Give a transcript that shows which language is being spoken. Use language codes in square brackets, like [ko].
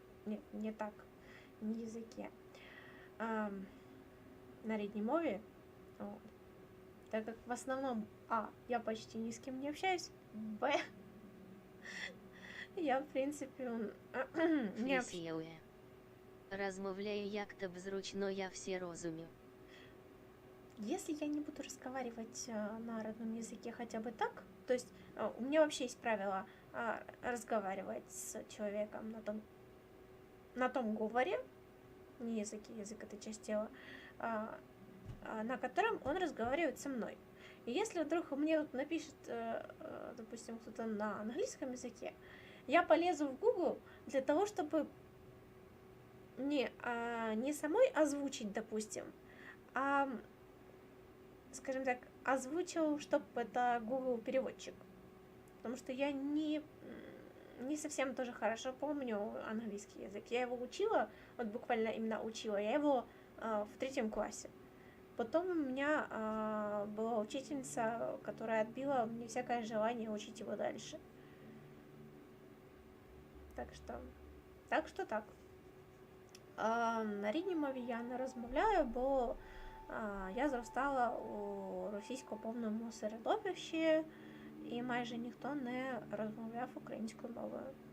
[ru] Нет, не так, не языке. [uk] На рідній мові. [ru] Вот. Так как в основном я почти ни с кем не общаюсь, я в принципе не общаюсь. [uk] Розмовляю як-то зручно, я все розумію. [ru] Если я не буду разговаривать на родном языке хотя бы так, то есть у меня вообще есть правило разговаривать с человеком на том говоре, не языке, язык это часть тела, на котором он разговаривает со мной. И если вдруг мне вот напишет, допустим, кто-то на английском языке, я полезу в Google для того, чтобы не самой озвучить, допустим, а, скажем так, озвучил, чтобы это Google переводчик. Потому что я не совсем тоже хорошо помню английский язык. Я его учила, вот буквально именно учила, я его в 3 классе. Потом у меня была учительница, которая отбила мне всякое желание учить его дальше. Так что так. [uk] На рідній мові я не розмовляю, бо я зростала у російськомовному середовищі і майже ніхто не розмовляв українською мовою.